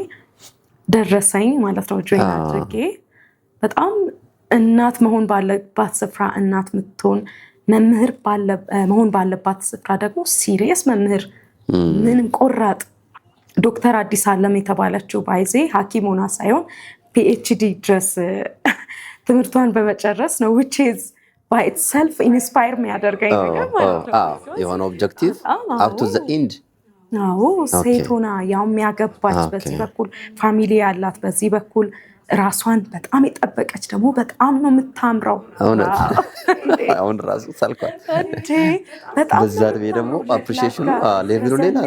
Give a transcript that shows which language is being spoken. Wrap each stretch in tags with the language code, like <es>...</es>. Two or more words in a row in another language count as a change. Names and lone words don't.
<am>ደረሰኝ ማለት ነው ጆይን አድርጌ። በጣም እናት መሆን ባለባት ስፍራ እናት ምትሆን፣ መምህር መሆን ባለባት ስፍራ ደግሞ ሲሪየስ መምህር፣ ምንም ቆራጥ ዶክተር አዲስ አለም የተባለችው ባይዜ ሐኪም ሆና ሳይሆን ፒኤችዲ ድረስ ትምህርቷን በመጨረስ ነው</am> <en>which is by itself inspire</en> <am>የሚያደርገኝ ነገር ማለት ነው። የሆነ ኦብጀክቲቭ</am> <en>up to the end።</en> <am>ሴት ሆና ያው የሚያገባች በዚህ በኩል ፋሚሊ ያላት በዚህ በኩል ራሷን በጣም የጠበቀች ደግሞ በጣም ነው የምታምረው። አሁን ራሱ ሳልኳት በጣም በዛ እድሜ ደግሞ አፕሪሺዬሽኑ ሌቭሉ ሌላ ነው</am>